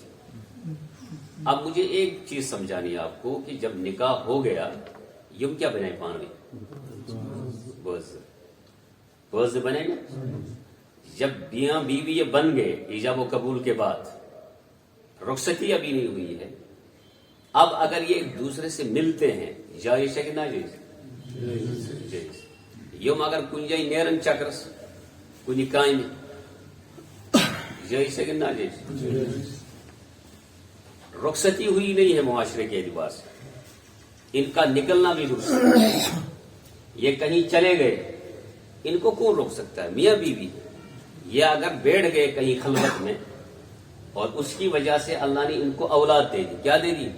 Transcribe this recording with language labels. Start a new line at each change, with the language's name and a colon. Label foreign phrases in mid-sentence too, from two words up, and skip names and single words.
Urdu: اب مجھے ایک چیز سمجھانی ہے آپ کو کہ جب نکاح ہو گیا یم کیا بنے
Kashmiri: پانوی بوز
Urdu: بنے گا. جب میاں بیوی یہ بن گئے ایجاب و قبول کے بعد، رخصتی ابھی نہیں ہوئی ہے، اب اگر یہ ایک دوسرے سے ملتے ہیں، جائز ہے کہ ناجائز؟ جائز.
Kashmiri: یم اگر کنجائی نیرن چکرس کنی کامہ،
Urdu: جائز ہے کہ ناجائز؟ رخصتی ہوئی نہیں ہے معاشرے کے اعتبار سے، ان کا نکلنا بھی درست. یہ کہیں چلے گئے، ان کو کون روک سکتا ہے؟ میاں بیوی. یہ اگر بیٹھ گئے کہیں خلوت میں اور اس کی وجہ سے اللہ نے ان کو اولاد دے دی، کیا دے دی؟